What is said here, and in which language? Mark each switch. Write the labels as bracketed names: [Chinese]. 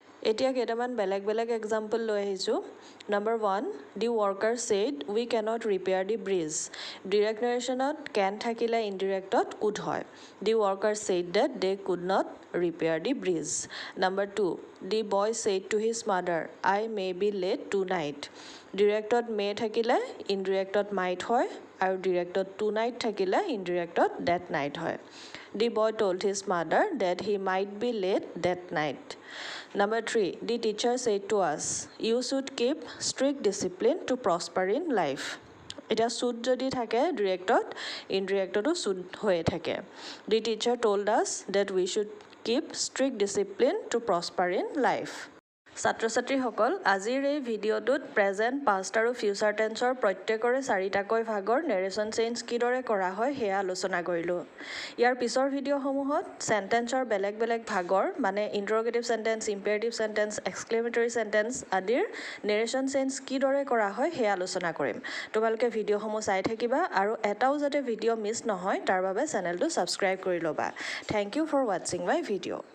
[Assamese] এতিয়া কেইটামান বেলেগ বেলেগ এক্সাম্পল লৈ আহিছোঁ নম্বৰ 1 [English] the worker said we cannot repair the bridge [Assamese] ডিৰেক্ট নেৰেশ্যনত কেন থাকিলে ইনডিৰেক্টত কুড হয় দি worker said date they could not repair the bridge number 2 the boy said to his mother I may be late two night ডিৰেক্টত মে থাকিলে ইনডিৰেক্টত মাইট হয় আৰু ডিৰেক্টত two night থাকিলে ইনডিৰেক্টত date night হয় [English] The boy told his mother that he might be late that night Number 3, the teacher said to us, you should keep strict discipline to prosper in life. [Assamese] এটা should যদি থাকে ডিৰেক্টত ইনডিৰেক্টতো should হৈয়ে থাকে [English] The teacher told us that we should keep strict discipline to prosper in life. [Assamese] ছাত্ৰ ছাত্ৰীসকল আজিৰ এই ভিডিঅ'টোত প্ৰেজেণ্ট পাষ্ট আৰু ফিউচাৰ টেন্সৰ প্ৰত্যেকৰে 4টাকৈ ভাগৰ নেৰেশ্যন চেঞ্জ কিদৰে কৰা হয় সেয়া আলোচনা কৰিলোঁ ইয়াৰ পিছৰ ভিডিঅ'সমূহত চেণ্টেন্সৰ বেলেগ বেলেগ ভাগৰ মানে interrogative sentence imperative sentence exclamatory sentence আদিৰ নেৰেশ্যন চেঞ্জ কিদৰে কৰা হয় সেয়া আলোচনা কৰিম তোমালোকে ভিডিঅ'সমূহ চাই থাকিবা আৰু এটাও যাতে ভিডিঅ' মিছ নহয় তাৰ বাবে চেনেলটো ছাবস্ক্ৰাইব কৰি ল'বা থেংক ইউ ফৰ ৱাচিং মাই ভিডিঅ'